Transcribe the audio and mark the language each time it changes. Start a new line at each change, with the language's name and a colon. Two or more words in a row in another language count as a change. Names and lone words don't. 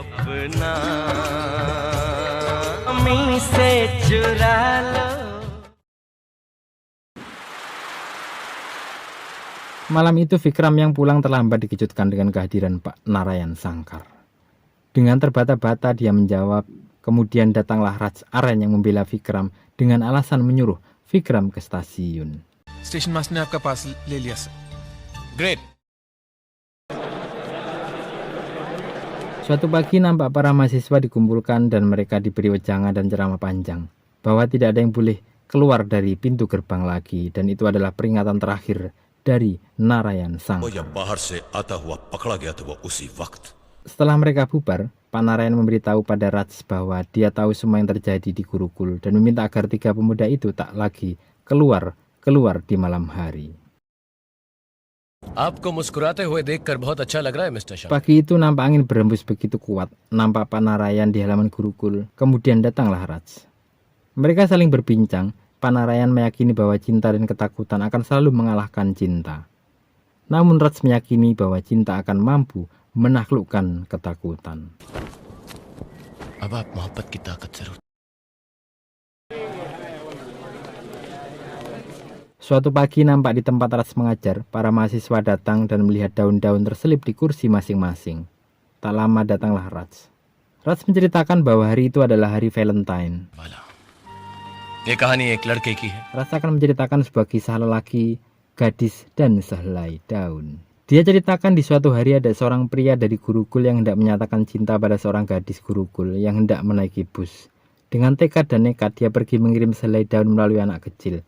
Indonesian: Malam itu Vikram yang pulang terlambat dikejutkan dengan kehadiran Pak Narayan Sangkar. Dengan terbata-bata dia menjawab, kemudian datanglah Raj Aren yang membela Vikram dengan alasan menyuruh Vikram ke stasiun.
English: station master
Hindi: ने आपका पास ले लिया सर.
English: Great.
Indonesian: Suatu pagi nampak para mahasiswa dikumpulkan dan mereka diberi wejangan dan ceramah panjang bahwa tidak ada yang boleh keluar dari pintu gerbang lagi dan itu adalah peringatan terakhir dari Narayan Sangkar. Setelah mereka bubar, Pak Narayan memberitahu pada Raj bahwa dia tahu semua yang terjadi di Gurukul dan meminta agar tiga pemuda itu tak lagi keluar di malam hari.
Hindi: आपको मुस्कुराते हुए देखकर बहुत अच्छा लग रहा है मिस्टर शाह.
Indonesian: Pagi itu nampak angin berhembus begitu kuat. Nampak Pak Narayan di halaman Gurukul. Kemudian datanglah Raj. Mereka saling berbincang. Pak Narayan meyakini bahwa cinta dan ketakutan akan selalu mengalahkan cinta. Namun Raj meyakini bahwa cinta akan mampu menaklukkan ketakutan.
Hindi: अब आप मोहब्बत की ताकत जरूर.
Indonesian: Suatu pagi nampak di tempat Raj mengajar, para mahasiswa datang dan melihat daun-daun terselip di kursi masing-masing. Tak lama datanglah Raj. Raj menceritakan bahwa hari itu adalah hari Valentine.
Hindi: ये कहानी एक लड़के की है.
Indonesian: Raj akan menceritakan sebuah kisah lelaki, gadis, dan sehelai daun. Dia ceritakan di suatu hari ada seorang pria dari Gurukul yang hendak menyatakan cinta pada seorang gadis Gurukul yang hendak menaiki bus. Dengan tekad dan nekat dia pergi mengirim sehelai daun melalui anak kecil.